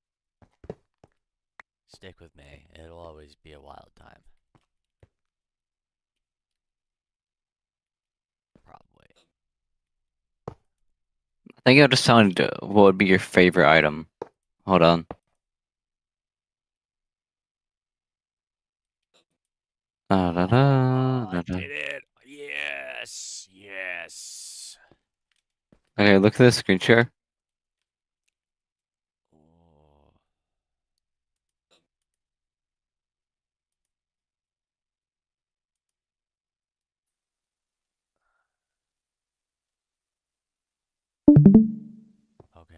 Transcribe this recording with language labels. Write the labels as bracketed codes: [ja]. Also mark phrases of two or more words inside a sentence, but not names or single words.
[en] Stick with me. It'll always be a wild time. Probably. I think I'll just sound what would be your favorite item. Hold on. Da, da, da, da, I da. did it! Yes! Yes! Okay, look at this screen share. Oh. Okay.